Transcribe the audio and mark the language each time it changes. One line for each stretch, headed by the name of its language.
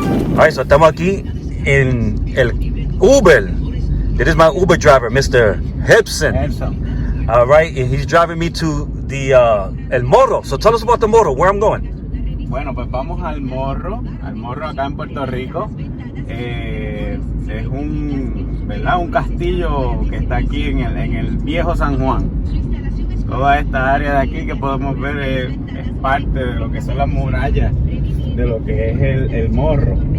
English: Alright, so
Spanish: estamos aquí en el Uber.
English: This is my Uber driver, Mr. Hibson. Alright, and he's driving me to the El Morro. So tell us about the Morro, where I'm going.
Spanish: Bueno, pues vamos al Morro acá en Puerto Rico. Es ¿verdad? Un castillo que está aquí en el viejo San Juan. Toda esta área de aquí que podemos ver es parte de lo que son las murallas de lo que es el Morro.